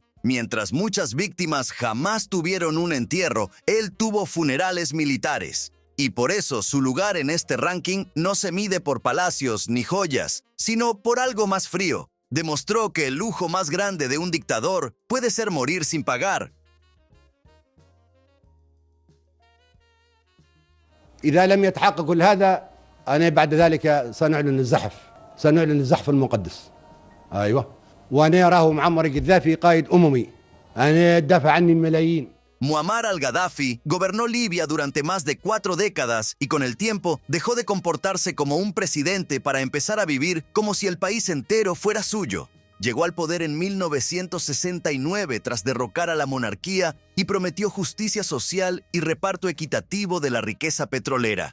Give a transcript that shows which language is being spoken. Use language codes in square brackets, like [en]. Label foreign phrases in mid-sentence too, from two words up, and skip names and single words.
[es] Mientras muchas víctimas jamás tuvieron un entierro, él tuvo funerales militares. Y por eso su lugar en este ranking no se mide por palacios ni joyas, sino por algo más frío. Demostró que el lujo más grande de un dictador puede ser morir sin pagar. [ar] إذا لم يتحقق كل هذا أنا بعد ذلك سنعلن الزحف المقدس. أيوة، وأنا أراه معمر القذافي قائد أممي، أنا دافع عني الملايين. [es] Muammar al-Gaddafi gobernó Libia durante más de 4 décadas y con el tiempo dejó de comportarse como un presidente para empezar a vivir como si el país entero fuera suyo. Llegó al poder en 1969 tras derrocar a la monarquía y prometió justicia social y reparto equitativo de la riqueza petrolera.